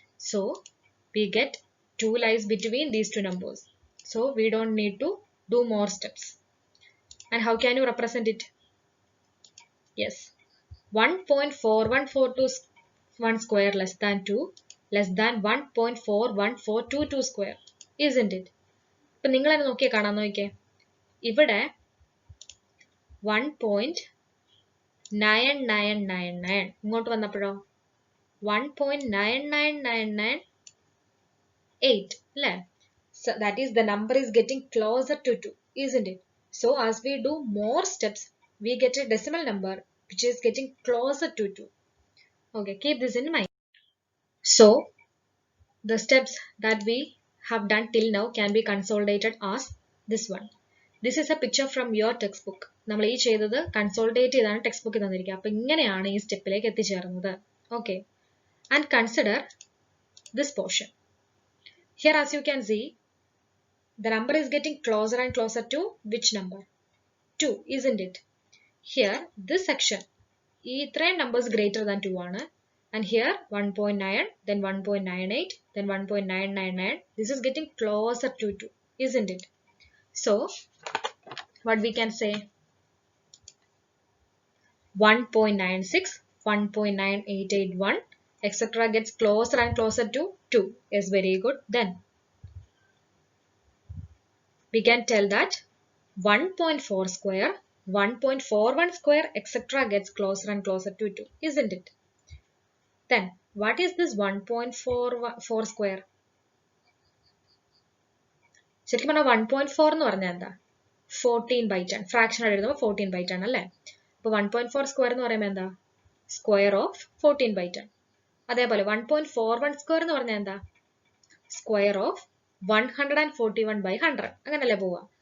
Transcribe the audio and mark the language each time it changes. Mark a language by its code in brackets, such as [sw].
[en] So we get 2 lies between these two numbers. So we don't need to do more steps. And how can you represent it? Yes, 1.4142 square less than 2 less than 1.41422 square, isn't it? [ml] ഇപ്പൊ നിങ്ങൾ തന്നെ നോക്കിയേ, കാണാൻ നോക്കിയേ, ഇവിടെ 1.9999 ഇങ്ങോട്ട് വന്നപ്പോഴോ 1.99998, അല്ലേ? [en] So that is, the number is getting closer to 2, isn't it? So as we do more steps, we get a decimal number which is getting closer to 2. Okay, keep this in mind. So the steps that we have done till now can be consolidated as this one. This is a picture from your textbook. [ml] നമ്മൾ ഈ ചെയ്തത് consolidate ചെയ്താണ് text ബുക്കിൽ തന്നിരിക്കുക. അപ്പൊ ഇങ്ങനെയാണ് ഈ സ്റ്റെപ്പിലേക്ക് എത്തിച്ചേർന്നത്. [en] Okay, and consider this portion. Here, as you can see, the number is getting closer and closer to which number? 2, isn't it? Here, this section, [ml] ഈ ഇത്രയും [en] numbers greater than 2 ആണ്. And here 1.9, then 1.98, then 1.999. This is getting closer to 2, isn't it? So, what we can say? 1.96, 1.9881, etc. gets closer and closer to 2. Is very good. Then we can tell that 1.4 square, 1.41 square, etc. gets closer and closer to 2, isn't it? Then what is this 1.44 square? [ml] ശരിക്കും പറഞ്ഞാൽ 1.4 എന്ന് പറഞ്ഞാൽ എന്താ? 14/10. Fraction ആയിട്ട് എഴുതുമ്പോൾ 14/10 അല്ലേ? അപ്പോൾ 1.4 square എന്ന് പറയുമ്പോൾ എന്താ? Square of 14/10. അതേപോലെ 1.41 സ്ക്വയർ എന്ന് പറഞ്ഞാൽ എന്താ? Square of 141/100. അങ്ങനല്ലേ പോവുക?